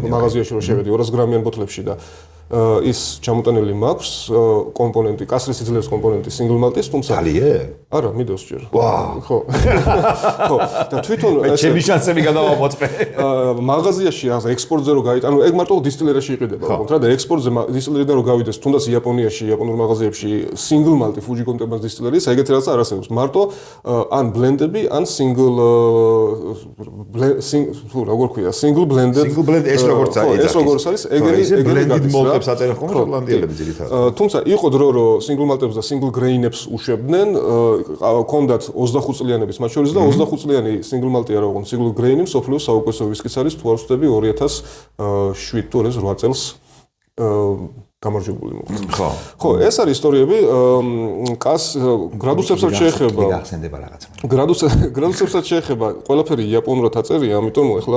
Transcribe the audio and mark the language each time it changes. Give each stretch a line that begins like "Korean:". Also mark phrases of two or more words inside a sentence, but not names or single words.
Georgian: მაღაზიაში რო შევედი 200 გრამიან ბოთლებში და ის ჩამოტანილი მაქვს კომპონენტი, კასრის სიძლიერის კომპონენტი
English: single malt-ის,
Georgian: თუმცა ძალიან? არა, მიდევს ჯერ. ვაუ. ხო. ხო, და თვითონ ეს ჩემი შანსები გადავამოწმე. მაღაზიაში ახლა ექსპორტზე რო გაიტანო, ეგ მარტო distillery-ში იყიდება, უბრალოდ რა და ექსპორტზე distillery-დან რო გავიდეს, თუნდაც იაპონიაში, იაპონურ მაღაზიებში
English: single malt-ი
Georgian: Fuji Gotemba's distillery-ის, ეგეთი რაღაცა არ არსებობს. მარტო ან blend-ები, ან single როგორ ქვია,
English: single blended. Single blend
Georgian: ეს როგორც არის. ეს როგორც არის, ეგენი
English: blended malt-ებს
Georgian: აწერენ ხოლმე შოტლანდიელები ძირითადად. თუმცა იყო დრო რომ
English: single malt-ებს
Georgian: და
English: single grain-ებს
Georgian: უშვებდნენ, ჰქონდათ 25 წლიანების მათ შორის და 25 წლიანი
English: single malt-ი
Georgian: არა უყო,
English: single grain-ი
Georgian: მსოფლიოს საუკეთესო ვისკიც არის, თუ არ ვცდები 2007 თუ 2008 წელს გამარჯვებული მოხდა. ხო, ეს არის ისტორიები, გრადუსებსაც შეეხება. გახსენდება რაღაც. გრადუსებსაც შეეხება, ყველაფერი იაპონურად აწერია, ამიტომ ეხლა